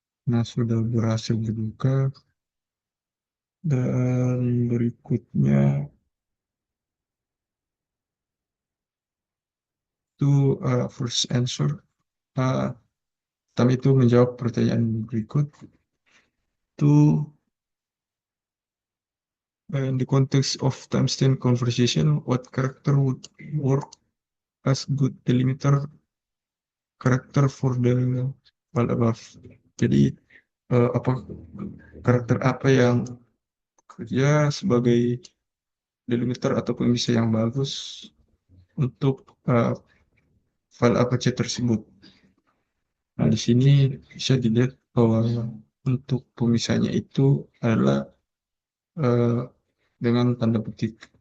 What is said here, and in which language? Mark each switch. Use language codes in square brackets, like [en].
[id] Nah, sudah berhasil dibuka dan berikutnya itu [en] first answer. [id] Uh, Kami itu menjawab pertanyaan berikut. Itu [en] in the context of timestamp conversation, what character would work as good delimiter character for the file above? [id] Jadi apa karakter apa yang kerja sebagai delimiter atau pemisah yang bagus untuk file Apache tersebut. Nah, di sini bisa dilihat bahwa untuk pemisahnya itu adalah eh, dengan tanda petik.